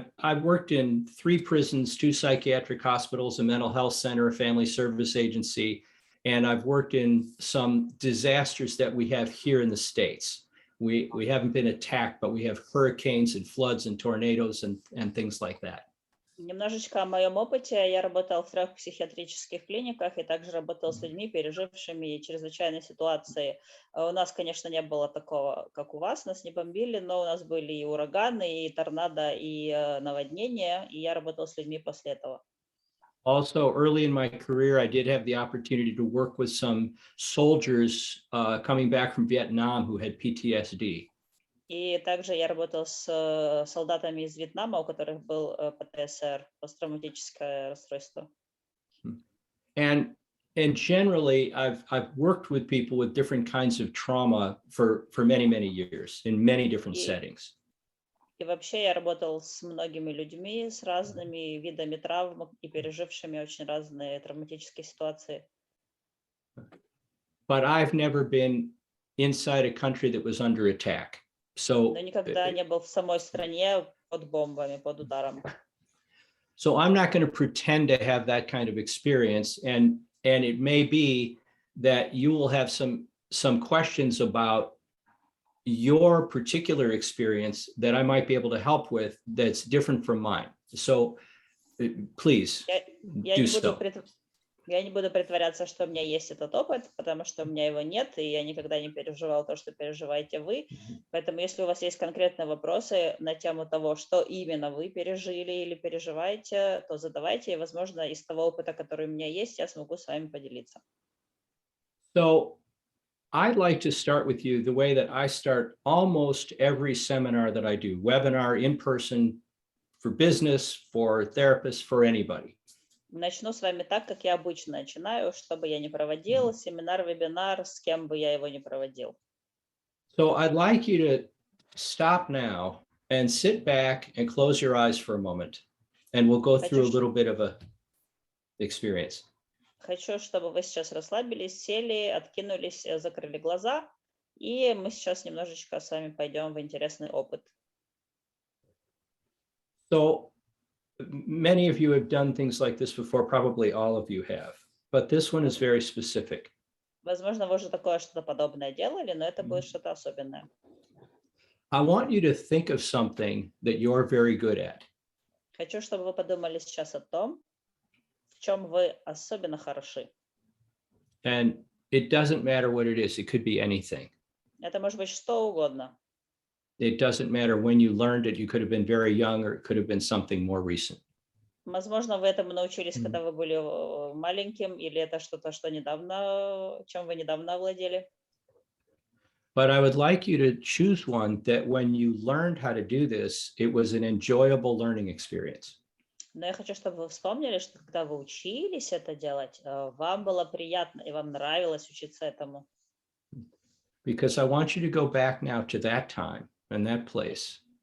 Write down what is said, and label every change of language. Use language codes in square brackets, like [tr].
[en] I've worked in 3 prisons, 2 psychiatric hospitals, a mental health center, a family service agency, and I've worked in some disasters that we have here in the States. We haven't been attacked, but we have hurricanes and floods and tornadoes and things like that. [ru] Немножечко о моем опыте. Я работала в 3 психиатрических клиниках и также работала с людьми, пережившими чрезвычайные ситуации. У нас, конечно, не было такого, как у вас, нас не бомбили, но у нас были и ураганы, и торнадо, и наводнения, и я работала с людьми после этого. [en] Also, early in my career, I did have the opportunity to work with some soldiers coming back from Vietnam who had PTSD. [ru] И также я работала с солдатами из Вьетнама, у которых был ПТСР, посттравматическое расстройство. [en] And And generally, I've worked with people with different kinds of trauma for many years in many different settings. [ru] И вообще я работал с многими людьми, с разными видами травм и пережившими очень разные травматические ситуации. [en] But I've never been inside a country that was under attack. So [ru] Но никогда не был в самой стране под бомбами, под ударом. [en] So I'm not going to pretend to have that kind of experience, and it may be that you will have some questions about your particular experience that I might be able to help with that's different from mine. So please do so. [ru] Я не буду притворяться, что у меня есть этот опыт, потому что у меня его нет, и я никогда не переживал то, что переживаете вы. Поэтому если у вас есть конкретные вопросы на тему того, что именно вы пережили или переживаете, то задавайте, и, возможно, из того опыта, который у меня есть, я смогу с вами поделиться. [en] So I'd like to start with you the way that I start almost every seminar that I do, webinar, in person, for business, for therapists, for anybody. [ru] Начну с вами так, как я обычно начинаю, что бы я ни проводил, семинар, вебинар, с кем бы я его ни проводил. [en] So I'd like you to stop now and sit back and close your eyes for a moment, and we'll go through a little bit of a experience. [ru] Хочу, чтобы вы сейчас расслабились, сели, откинулись, закрыли глаза, и мы сейчас немножечко с вами пойдем в интересный опыт. [en] So many of you have done things like this before, probably all of you have, but this one is very specific. [ru] Возможно, вы уже такое что-то подобное делали, но это будет что-то особенное. [en] I want you to think of something that you're very good at. [ru] Хочу, чтобы вы подумали сейчас о том, в чем вы особенно хороши. [en] And it doesn't matter what it is. It could be anything. [ru] Это может быть что угодно. [en] It doesn't matter when you learned it. You could have been very young, or it could have been something more recent. [ru] Возможно, вы этому научились, когда вы были маленьким, или это что-то, что недавно, чем вы недавно овладели. [en] But I would like you to choose one that when you learned how to do this, it was an enjoyable learning experience. [ru] Но я хочу, чтобы вы вспомнили, что когда вы учились это делать, вам было приятно и вам нравилось учиться этому. [en] Because I want you to go back now to that time and that place.